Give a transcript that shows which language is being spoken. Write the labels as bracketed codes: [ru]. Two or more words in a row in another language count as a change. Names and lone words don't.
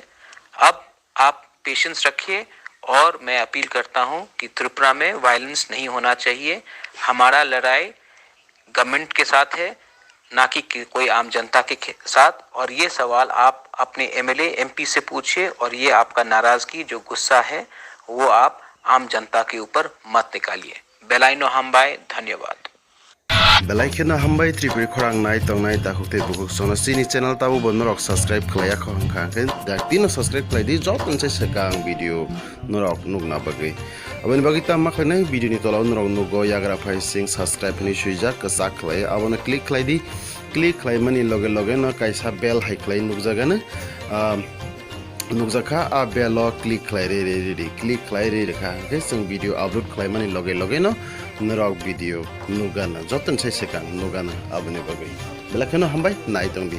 [hi] अब आप पेशेंस रखिए और मैं अपील करता हूं कि त्रिपुरा में वायलेंस नहीं होना चाहिए। हमारा लड़ाई गवर्नमेंट के साथ है, ना कि कोई आम जनता के साथ। और ये सवाल आप अपने MLA MP से पूछिए और ये आपका नाराजगी, जो गुस्सा है, वो आप आम जनता के ऊपर मत निकालिए। [trp] बेलाइनो हमबाई, धन्यवाद। बेलाइखना हमबाई त्रिपुरी खोरांग नाय तंगनाय दाखुते बुकुक सोना सिनी चैनल ताबो बनरक सब्सक्राइब खलाया खंखाके दाक्तिनो सब्सक्राइब खलायदि जत नसे सेकां वीडियो नरक नुगना बगै अबनि बागै ता माखने वीडियो नि तलाव नरक नुगो याग्रा फाइ सिंग सब्सक्राइब नि सुइजा कसा खलाय अबनो क्लिक खलायदि क्लिक खलायमानि लगे लगे न कायसा बेल हाइ खलाय नुगजागानो नुगजाखा आ बेल क्लिक खलाय रे क्लिक खलाय रे रेखा के जों वीडियो अपलोड खलायमानि लगे लगे न नरक वीडियो नुगाना जतन से सेकां नुगाना अबनि बागै बेलाखनो हमबाय नाय तंगदि।